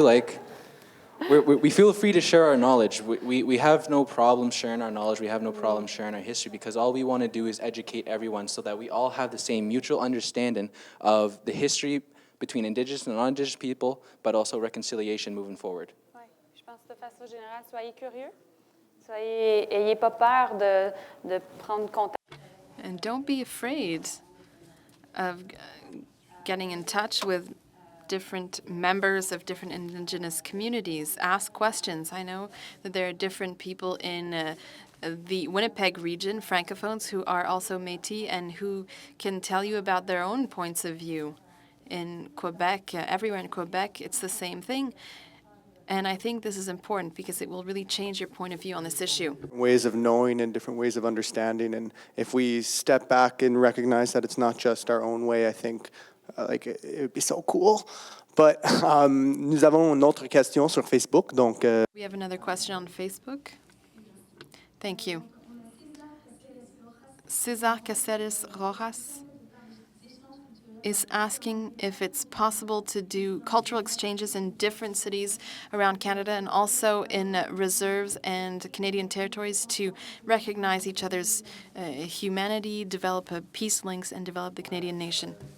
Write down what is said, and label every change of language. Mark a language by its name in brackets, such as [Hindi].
[English] Like, we feel free to share our knowledge. We have no problem sharing our knowledge. We have no problem sharing our history, because all we want to do is educate everyone so that we all have the same mutual understanding of the history between Indigenous and non-Indigenous people, but also reconciliation moving forward. [French] Ouais, je pense de façon générale, soyez curieux. Ayez pas peur de prendre contact. [English] And don't be afraid of getting in touch with different members of different Indigenous communities. Ask questions. I know that there are different people in the Winnipeg region, Francophones, who are also Métis and who can tell you about their own points of view. In Quebec, everywhere in Quebec, it's the same thing. And I think this is important because it will really change your point of view on this issue. Ways of knowing and different ways of understanding. And if we step back and recognize that it's not just our own way, I think it would be so cool. But [French] nous avons une autre question sur Facebook. Donc, [English] We have another question on Facebook. Thank you. César Caceres Rojas is asking if it's possible to do cultural exchanges in different cities around Canada and also in reserves and Canadian territories to recognize each other's humanity, develop peace links, and develop the Canadian nation.